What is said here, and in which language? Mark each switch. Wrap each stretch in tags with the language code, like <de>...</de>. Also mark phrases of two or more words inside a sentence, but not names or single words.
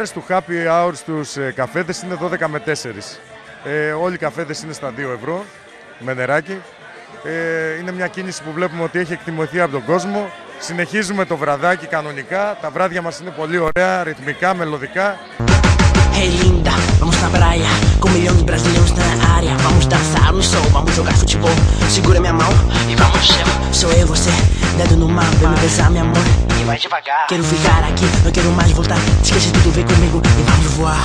<el>Οι ώρες του</el> <en>happy hour</en> <el>στους καφέδες είναι 12 με 4. Όλοι οι καφέδες είναι στα 2 ευρώ με νεράκι. Είναι μια κίνηση που βλέπουμε ότι έχει εκτιμωθεί από τον κόσμο. Συνεχίζουμε το βραδάκι κανονικά. Τα βράδια μας είναι πολύ ωραία, ρυθμικά, μελωδικά.</el> <pt>Hey linda, vamos na praia, com milhões de brasileiros na área. Vamos dançar no sol, vamos jogar futebol. Segura minha mão e vamos no chão. Sou eu, você, dedo no mar, vem me besar, meu amor. E mais devagar. Quero ficar aqui, não quero mais voltar. Esquece tudo, vem comigo e vamos voar.</pt>